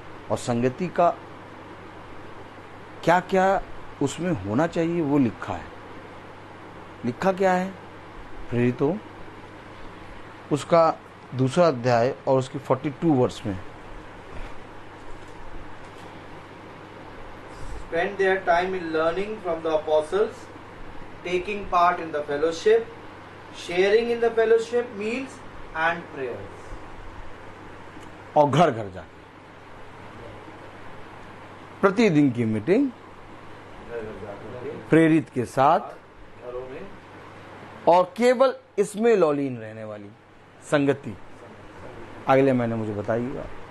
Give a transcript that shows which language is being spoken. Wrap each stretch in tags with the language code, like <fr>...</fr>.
<hi>और संगति का क्या क्या उसमें होना चाहिए वो लिखा है। लिखा क्या है? प्रेरितों उसका 2 अध्याय और उसकी 42 वर्ष में</hi> <en>Spend their time in learning from the apostles, taking part in the fellowship, sharing in the fellowship meals and prayers.</en> <hi>और घर घर जाके प्रतिदिन की मीटिंग प्रेरित के साथ घरों में और केवल इसमें लौलीन रहने वाली संगति। अगले महीने मुझे बताइएगा।</hi>